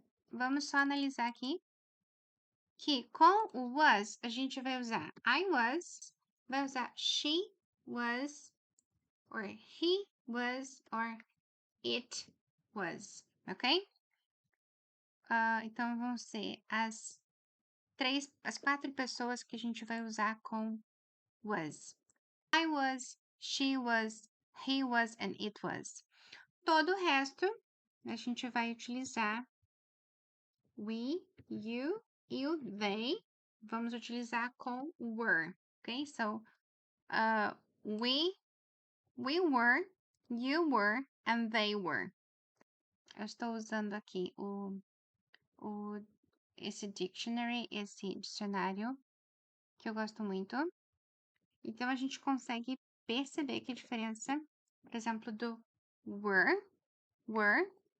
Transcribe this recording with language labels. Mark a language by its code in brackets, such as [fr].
[pt] Vamos só analisar aqui que com o was a gente vai usar [en] I was, [pt] vai usar [en] she was, or he was, or it was, [pt] ok? Então vão ser as 4 pessoas que a gente vai usar com was. [en] I was, she was, he was, and it was. [pt] Todo o resto a gente vai utilizar we, you e o they. Vamos utilizar com were, ok? [en] So, we were, you were, and they were. [pt] Eu estou usando aqui esse dictionary, esse dicionário, que eu gosto muito. Então, a gente consegue perceber que a diferença, por exemplo, do were, were,